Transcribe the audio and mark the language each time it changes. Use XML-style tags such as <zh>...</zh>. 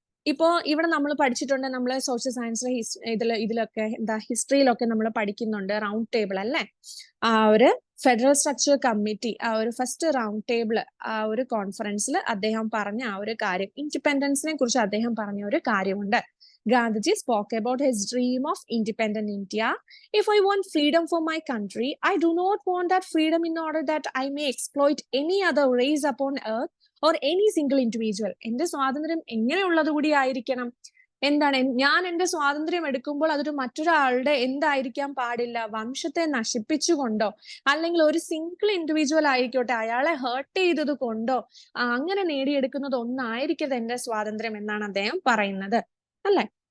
<ml>ഇപ്പോ ഇവിടെ നമ്മൾ പഠിച്ചിട്ടുണ്ട്, നമ്മൾ സോഷ്യൽ സയൻസിലെ ഇതിലൊക്കെ ഹിസ്റ്ററിയിലൊക്കെ നമ്മൾ പഠിക്കുന്നുണ്ട് റൗണ്ട് ടേബിൾ അല്ലേ? ആ ഒരു ഫെഡറൽ സ്ട്രക്ചർ കമ്മിറ്റി, ആ ഒരു ഫസ്റ്റ് റൗണ്ട് ടേബിൾ, ആ ഒരു കോൺഫറൻസിൽ അദ്ദേഹം പറഞ്ഞ ആ ഒരു കാര്യം, ഇൻഡിപെൻഡൻസിനെ കുറിച്ച് അദ്ദേഹം പറഞ്ഞ ഒരു കാര്യമുണ്ട്.</ml> <en>Gandhiji spoke about his dream of independent India. If I want freedom for my country, I do not want that freedom in order that I may exploit any other race upon earth or any single individual.</en> <ml>എന്റെ സ്വാതന്ത്ര്യം എങ്ങനെയുള്ളത് കൂടി ആയിരിക്കണം? എന്താണ്? ഞാൻ എന്റെ സ്വാതന്ത്ര്യം എടുക്കുമ്പോൾ അതൊരു മറ്റൊരാളുടെ എന്തായിരിക്കാൻ പാടില്ല? വംശത്തെ നശിപ്പിച്ചുകൊണ്ടോ, അല്ലെങ്കിൽ ഒരു സിംഗിൾ ഇൻഡിവിജ്വൽ ആയിക്കോട്ടെ അയാളെ ഹേർട്ട് ചെയ്തത് കൊണ്ടോ അങ്ങനെ നേടിയെടുക്കുന്നത് ഒന്നായിരിക്കരുത് എന്റെ സ്വാതന്ത്ര്യം എന്നാണ് അദ്ദേഹം പറയുന്നത്, അല്ലെ?</ml>